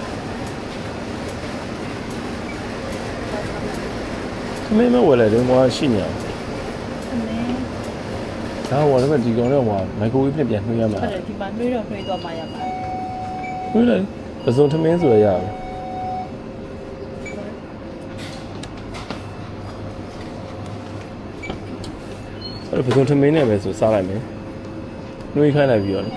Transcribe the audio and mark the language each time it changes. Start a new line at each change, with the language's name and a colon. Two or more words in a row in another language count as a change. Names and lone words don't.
English: Come on, wait. Don't want to see you.
Burmese: ဒါဟိုလည်းဒီကောင်တော့ဟိုမိုက်ခရိုဝေးပြန်နှွှေးရမှာ ဟုတ်တယ်ဒီမှာနှွေးတော့နှွေးသွားမှရမှာ နှွှေးလိုက်ပစုံထမင်းဆိုရရပြီအဲ့ပစုံထမင်းနဲ့ပဲဆိုစားလိုက်မယ်နှွေးခိုင်းလိုက်ပြီးတော့